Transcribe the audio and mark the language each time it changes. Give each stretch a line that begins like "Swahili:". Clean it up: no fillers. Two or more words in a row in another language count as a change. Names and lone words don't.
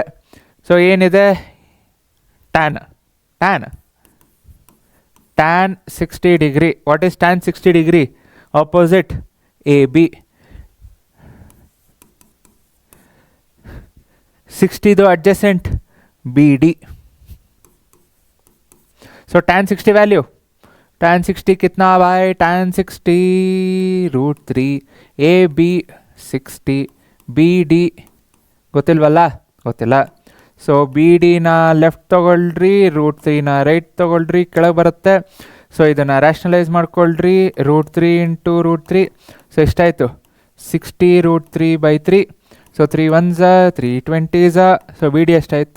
Kannada: ಸೊ ಏನಿದೆ? ಟ್ಯಾನ್.
English: tan 60 degree. What is tan 60 degree? Opposite A B. 60 adjacent BD. So tan 60 value.
Hindi: Tan 60 कितना भाई? Tan 60 √3.
Kannada: AB 60. BD ಗೊತ್ತಿಲ್ವಲ್ಲ? ಗೊತ್ತಿಲ್ಲ. ಸೊ ಬಿ ಡಿನ ಲೆಫ್ಟ್ ತೊಗೊಳ್ರಿ, √3ನ ರೈಟ್ ತೊಗೊಳ್ರಿ, ಕೆಳಗೆ ಬರುತ್ತೆ. ಸೊ ಇದನ್ನು ರ್ಯಾಷನಲೈಸ್ ಮಾಡ್ಕೊಳ್ರಿ. √3 × √3. ಸೊ ಎಷ್ಟಾಯಿತು? 60 √3/3. ಸೊ 3 1s 3 20s. ಸೊ ಬಿ ಡಿ ಎಷ್ಟಾಯಿತು?